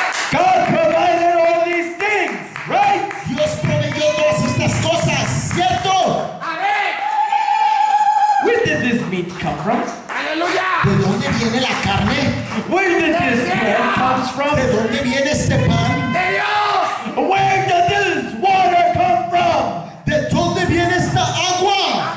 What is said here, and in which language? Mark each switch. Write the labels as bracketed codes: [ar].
[en] God provided all these things, right? [es] Dios proveyó todas estas cosas, ¿cierto? Amén. [en] Where did this meat come from? [es] Aleluya. ¿De dónde viene la carne? [en] Where did this bread comes from? [es] ¿De dónde viene este pan? De Dios. [en] Where did this water come from? [es] ¿De dónde viene esta agua?